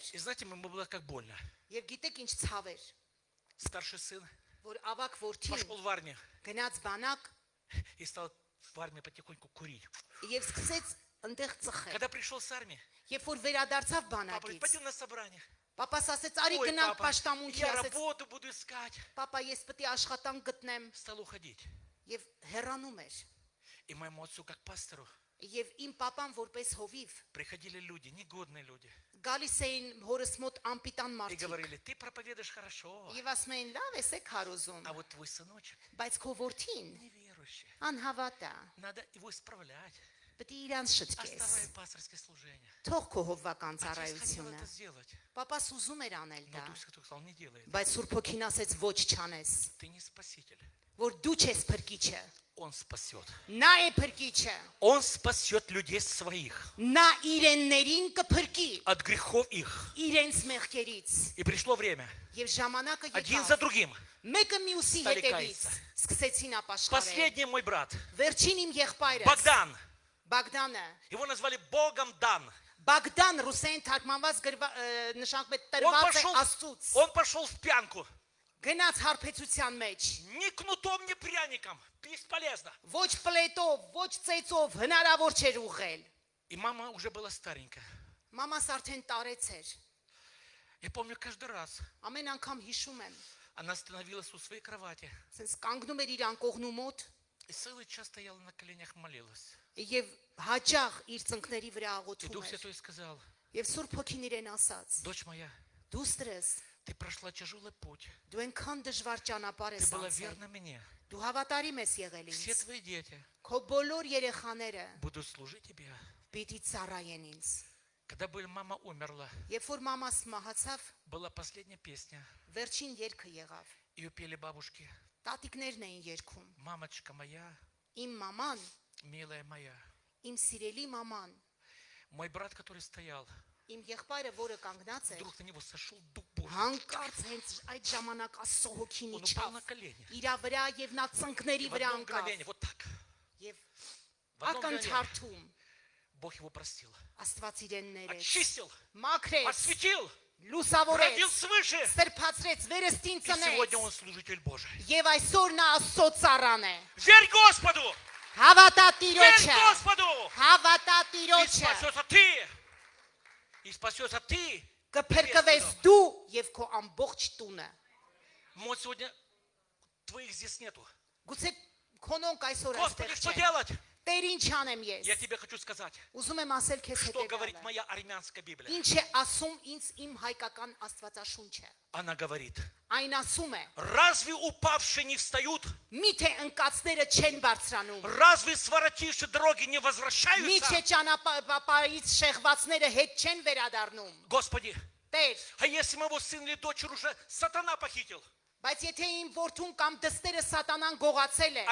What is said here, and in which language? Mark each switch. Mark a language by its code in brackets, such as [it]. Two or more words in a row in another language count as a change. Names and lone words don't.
[ru] И знаете, мне было как больно. [hy] եւ գիտեք ինչ ցավ էր, [ru] Старший сын [hy] որ ավակ որդին [ru] пошел в армию [hy] գնաց բանակ [ru] и стал в армии потихоньку курить. [hy] եւ սկսեց ընդեղ ծխել։ [ru] Когда пришел с армии, [hy] Երբ որ վերադարձավ [ru] папа говорит, [hy] բանակից, [ru] пойдем на собрание. [hy] պապաս ասեց, արի [ru] Ой, [hy] գնանք [ru] папа, [hy] պաշտամունքի, [ru] я [hy] ասեց, [ru] работу буду искать. [hy] պապա ես պետք է աշխատանք գտնեմ [ru] Стал уходить. [hy] եւ հեռանում էր։ [ru] И моему отцу, как пастору, [hy] Եվ իմ papan որպես հովիվ [ru] приходили люди, негодные люди. [hy] գալիս էին հորս մոտ անպիտան [ru] И [hy] մարդիկ։ [ru] говорили, ты проповедуешь хорошо, [hy] Եվ ասում էին, լավ ես եք հարոզում, [ru] а вот твой сыночек [hy] բայց քո որդին [ru] неверующий. [hy] անհավատ է։ [ru] Надо его исправлять. [hy] Պետք է իրանց շտկես։ [ru] Оставай пасторское служение. [hy] Թող քո հովվական [ru] Отец хотел [hy] ծառայությունը։ [ru] это сделать, [hy] Papas ուզում էր անել [ru] но [hy] դա, [ru] Дух Святой сказал, не делай это. [hy] բայց Սուրբ Հոգին ասեց ոչ չանես, [ru] Ты не спаситель. [hy] որ դու չես փրկիչը։ [ru] Он спасет. [hy] Նա է փրկիչը։ [ru] Он спасет людей своих [hy] Նա իրեններին կփրկի [ru] от грехов их. [hy] իրենց մեղքերից։ [ru] И пришло время. [hy] Եվ ժամանակը [ru] Один за [hy] եկավ։ [ru] другим. [hy] Մեկը մյուսի [ru] Ստալի [hy] հետևից [ru] կայսը։ [hy] սկսեցին ապաշխարել։ [ru] Последний мой брат, [hy] Վերջին իմ եղբայրը [ru] Богдан. [hy] Բագդանը [ru] Его назвали Богом Дан. [hy] Բագդան ռուսեն թարգմանված նշանակում է տրված է Աստծուց։ [ru] Он пошел в пьянку. [hy] Գնաց հարբեցության մեջ։ [ru] Ни кнутом, ни пряником. Бесполезно. [hy] Ոչ պլետով, ոչ ծեծով հնարավոր չէր ուղղել։ [ru] И мама уже была старенькая. [hy] Մամաս արդեն տարեց էր։ [ru] Я помню каждый раз. [hy] Ամեն անգամ հիշում եմ, [ru] Она становилась у своей кровати. [hy] ասես կանգնում էր իր անկողնու мոտ [ru] И целый час стояла на коленях, молилась. [hy] եւ հաճախ իր ծնկների վրա [ru] И [hy] աղոթում [ru] Дух [hy] էր։ [ru] Святой сказал, [hy] Եվ Սուրբ Հոգին իրեն ասաց. [ru] дочь моя, [hy] Դուստրես, [ru] ты прошла тяжелый путь. [hy] դու այնքան դժվար ճանապարհ [ru] Ты [hy] ես [ru] была [hy] անցել։ [ru] верна мне. [hy] Դու հավատարիմ ես եղել [ru] Все [hy] ինձ։ [ru] твои дети [hy] Քո բոլոր երեխաները [ru] будут служить тебе. [hy] պիտի ծառայեն ինձ։ [ru] Когда мама умерла, [hy] Երբ որ մամաս մահացավ, [ru] была последняя песня. [hy] վերջին երգը եղավ։ [ru] Ее пели бабушки. [hy] Տատիկներն էին երգում։ [ru] Мамочка моя, [hy] Իմ մաման, [ru] милая моя. [hy] իմ սիրելի մաման, [ru] Мой брат, который стоял, [hy] իմ եղբայրը, որը кանգնած էր, [ru] вдруг на него сошел Дух Божий. [hy] հանկարծ հենց այդ ժամանակ Աստծո հոգին [ru] Он упал [hy] իջավ [ru] на колени. [hy] իր վրա եւ նա ծնկների [ru] И в [hy] վրա [ru] одно [hy] անկավ [ru] мгновение, вот так, [hy] եւ [ru] в одно мгновение [hy] ակնթարթում [ru] Бог его простил. [hy] Աստված իրեն ներեց, [ru] Очистил, [hy] մաքրեց, [ru] осветил, [hy] լուսավորեց, [ru] родил свыше. [hy] սրբացրեց, վերստին [ru] И сегодня он [hy] ծնեց [ru] служитель Божий. [hy] եւ այսօր նա Աստծո ծառան է։ [ru] Верь Господу! [hy] Հավատա [ru] Верь [hy] Տիրոջը, [ru] Господу! [hy] հավատա [ru] И [hy] Տիրոջը, [ru] спасется ты! И спасется ты! [hy] կփրկվես դու եւ քո ամբողջ տունը։ [ru] Вот сегодня твоих здесь нету. [hy] Գուցե քոնոնք այսօր [ru] Господи, [hy] այստեղ [ru] что [hy] չեն։ [ru] делать? [hy] Տեր ինչ անեմ ես։ [ru] Я тебе хочу сказать, [hy] Ուզում եմ ասել քեզ [ru] что говорит [hy] հետևյալը։ [ru] моя армянская Библия. [hy] Ինչ է ասում ինձ իմ հայկական Աստվածաշունչը։ [ru] Она говорит, [hy] Այն ասում է. [ru] разве упавшие не встают? [hy] Միթե ընկածները չեն բարձրանում։ [ru] Разве своротившие дороги не возвращаются? [hy] Միթե ճանապարհից շեղվածները հետ չեն վերադառնում։ [ru] Господи, [hy] Տեր, [ru] а если моего сына или дочь уже сатана похитил? [hy] բայց եթե իմ որդուն կամ դստերը սատանան գողացել է,